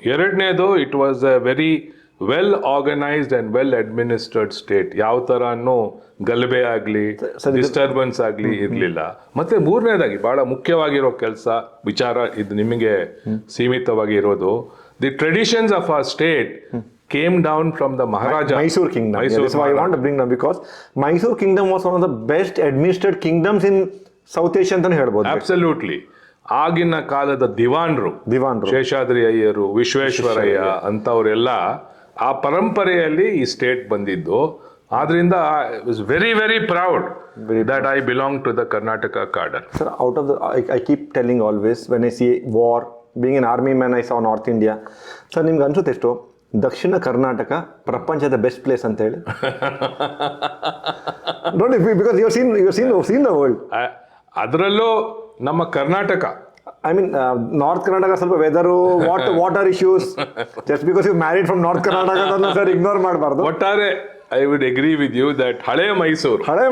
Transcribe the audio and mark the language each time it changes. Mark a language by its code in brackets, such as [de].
[kn] ಎರಡನೇದು, [en] It was a very well organised and well administered state. [kn] ಯಾವ ತರನು ಗಲಭೆ ಆಗ್ಲಿ ಡಿಸ್ಟರ್ಬೆನ್ಸ್ ಆಗ್ಲಿ ಇರ್ಲಿಲ್ಲ. ಮತ್ತೆ ಮೂರನೇದಾಗಿ ಬಹಳ ಮುಖ್ಯವಾಗಿರೋ ವಿಚಾರ ಇದು ನಿಮಗೆ ಸೀಮಿತವಾಗಿ ಇರೋದು, [en] The traditions of our state came down from the Maharaja. Mysore Kingdom. That's why I want to bring them, because Mysore Kingdom was one of the best administered kingdoms in South Asia [kn] ಅಂತಾನೆ ಹೇಳ್ಬೋದು. [en] Absolutely. [kn] ಆಗಿನ ಕಾಲದ ದಿವಾನ್ರು ಶೇಷಾದ್ರಿ ಅಯ್ಯರು, ವಿಶ್ವೇಶ್ವರಯ್ಯ ಅಂತವರೆಲ್ಲ ಆ ಪರಂಪರೆಯಲ್ಲಿ ಈ state ಬಂದಿದ್ದು. [en] ಆದ್ರಿಂದ I was very very proud that I belong to the Karnataka cadre. Sir, out of the I keep telling always when I see war, being an army man, I saw North India. [kn] Sir, ನಿಮ್ಗೆ ಅನ್ಸುತ್ತೆ ಎಷ್ಟು ದಕ್ಷಿಣ ಕರ್ನಾಟಕ ಪ್ರಪಂಚದ best place ಅಂತ ಹೇಳಿ? [en] ನೋಡಿ, because you seen the world. [kn] ಅದರಲ್ಲೂ ನಮ್ಮ Karnataka, [en] I mean north Karnataka ಸ್ವಲ್ಪ weather, water issues, just because you married from north Karnataka sir ignore ಮಾಡಬಾರ್ದು. [kn] ಒಟ್ಟಾರೆ [en] I would agree with you that ಹಳೆ ಮೈಸೂರು